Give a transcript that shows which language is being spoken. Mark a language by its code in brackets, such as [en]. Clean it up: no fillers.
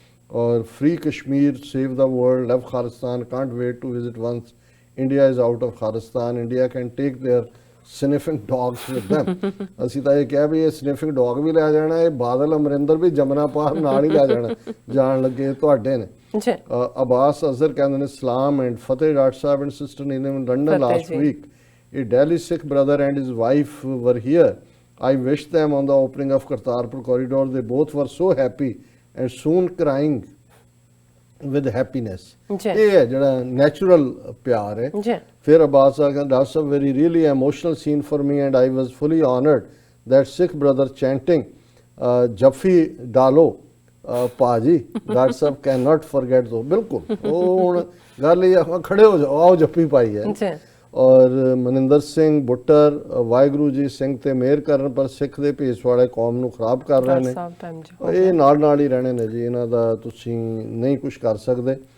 [en] ਔਰ free Kashmir, save the world, love Khalistan, can't wait to visit once India is out of Khalistan, India can take their sniffing dogs with them। [pa] ਅਸੀਂ ਤਾਂ ਇਹ ਕਿਹਾ ਵੀ ਇਹ ਸਨਿਫਿੰਗ dog ਵੀ ਲੈ ਜਾਣਾ, ਇਹ ਬਾਦਲ ਅਮਰਿੰਦਰ ਵੀ ਜਮਨਾ ਪਾਰ ਨਾਲ ਹੀ ਲੈ ਜਾਣਾ, ਜਾਣ ਲੱਗੇ ਤੁਹਾਡੇ ਨੇ। ਅਬਾਸ ਅਜ਼ਹਰ ਕਹਿੰਦੇ ਨੇ ਸਲਾਮ and Fateh doctor Sahib and sister Neelam [en] In London last week. A Delhi Sikh brother and his wife were here. I wished them on the opening of Kartarpur corridor. They both were so happy and soon crying with happiness. [pa] ਇਹ ਹੈ ਜਿਹੜਾ natural ਪਿਆਰ ਹੈ। ਫਿਰ ਅਬਾਸ ਕਹਿੰਦਾ doctor Sahib [en] very really emotional scene for me and I was fully honored that Sikh brother chanting [pa] ਜੱਫੀ ਡਾਲੋ ਭਾਜੀ, [en] Doctor sahib can not forget though. [pa] ਬਿਲਕੁਲ, ਉਹ ਹੁਣ ਗੱਲ ਇਹ ਖੜੇ ਹੋ ਜਾਓ, ਆਓ ਜੱਫੀ ਪਾਈ ਹੈ। ਔਰ ਮਨਿੰਦਰ ਸਿੰਘ ਬੁੱਟਰ, ਵਾਹਿਗੁਰੂ ਜੀ ਸਿੰਘ ਤੇ ਮਿਹਰ ਕਰਨ ਪਰ ਸਿੱਖ ਦੇ ਭੇਸ ਵਾਲੇ ਕੌਮ ਨੂੰ ਖਰਾਬ ਕਰ ਰਹੇ ਨੇ। ਇਹ ਨਾਲ ਹੀ ਰਹਿਣੇ ਨੇ ਜੀ, ਇਹਨਾਂ ਦਾ ਤੁਸੀਂ ਨਹੀਂ ਕੁਝ ਕਰ ਸਕਦੇ।